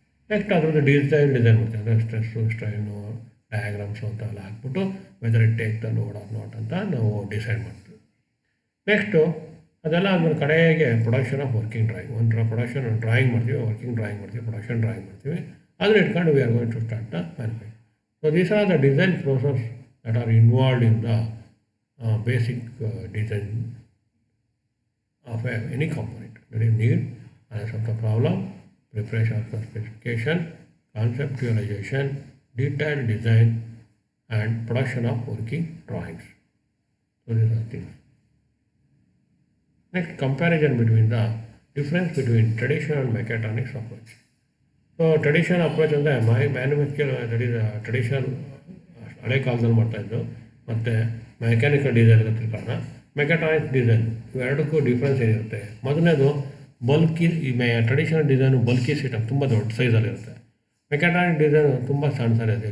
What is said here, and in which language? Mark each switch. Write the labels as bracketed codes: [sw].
[kn] Next ಅದರದ್ದು design ಮಾಡ್ತೀವಿ, ಅಂದರೆ ಸ್ಟ್ರೆಸ್ಸು, ಸ್ಟ್ರೈನು, ಡಯಾಗ್ರಾಮ್ಸು ಅಂತ ಎಲ್ಲ ಹಾಕ್ಬಿಟ್ಟು [en] whether it take the load or not [kn] ಅಂತ ನಾವು ಡಿಸೈಡ್ ಮಾಡ್ತೀವಿ. ನೆಕ್ಸ್ಟು ಅದೆಲ್ಲ ಆದಮೇಲೆ ಕಡೆಗೆ [en] production of working drawing, [kn] ಒಂದು ಪ್ರೊಡಕ್ಷನ್ ಡ್ರಾಯಿಂಗ್ ಮಾಡ್ತೀವಿ, ವರ್ಕಿಂಗ್ ಡ್ರಾಯಿಂಗ್ ಮಾಡ್ತೀವಿ, ಪ್ರೊಡಕ್ಷನ್ ಡ್ರಾಯಿಂಗ್ ಮಾಡ್ತೀವಿ. ಅದನ್ನ ಇಟ್ಕೊಂಡು [en] We are going to start the manufacture. So these are the design process that are involved in the basic design of any component. That is need, analysis of the problem, preparation of the specification, conceptualization, detailed design, and production of working drawings. So these are things. Next, comparison between the difference between traditional and mechatronics approach. [kn] So traditional approach ಅಂದರೆ manufacture, [en] that is traditional [kn] ಹಳೆ ಕಾಲದಲ್ಲಿ ಮಾಡ್ತಾಯಿದ್ದು, ಮತ್ತು mechanical design ಅಂತ ತಿಳ್ಕೊಳ್ಳೋಣ. Mechatronics design, ಇವೆರಡಕ್ಕೂ difference ಏನಿರುತ್ತೆ? ಮೊದಲನೇದು bulky. ಈ traditional design bulky system, ತುಂಬ ದೊಡ್ಡ ಸೈಜಲ್ಲಿರುತ್ತೆ. ಮೆಕ್ಯಾಟ್ರಾನಿಕ್ ಡಿಸೈನು ತುಂಬ ಸಣ್ಣ ಸಣ್ಣ ಇದೆ.